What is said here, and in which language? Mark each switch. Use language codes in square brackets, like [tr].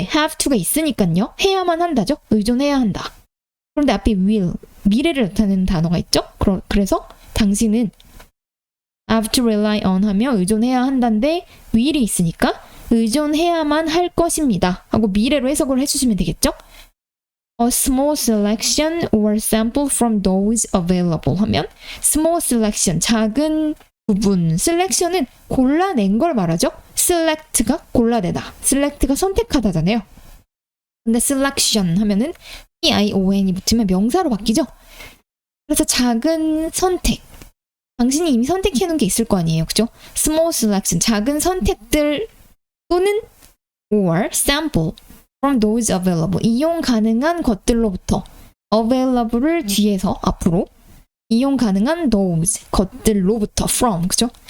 [en] have to [ko] 가 있으니까요. 해야만 한다죠? 의존해야 한다. 그런데 앞에 will, 미래를 나타내는 단어가 있죠? 그래서 당신은 [en] have to rely on [ko] 하면 의존해야 한다인데 will이 있으니까 의존해야만 할 것입니다. 하고 미래로 해석을 해주시면 되겠죠? [en] A small selection or sample from those available [ko] 하면 [en] small selection, [ko] 작은 부분, [en] selection은 [ko] 골라낸 걸 말하죠. select가 골라내다, select가 선택하다잖아요. 근데 selection 하면은 EION이 붙으면 명사로 바뀌죠. 그래서 작은 선택, 당신이 이미 선택해 놓은 게 있을 거 아니에요. 그죠? [en] small selection, [ko] 작은 선택들 또는 [en] or sample from those available, [ko] 이용 가능한 것들로부터 available을 뒤에서 앞으로 이용 가능한 those, 것들로부터 from, 그죠?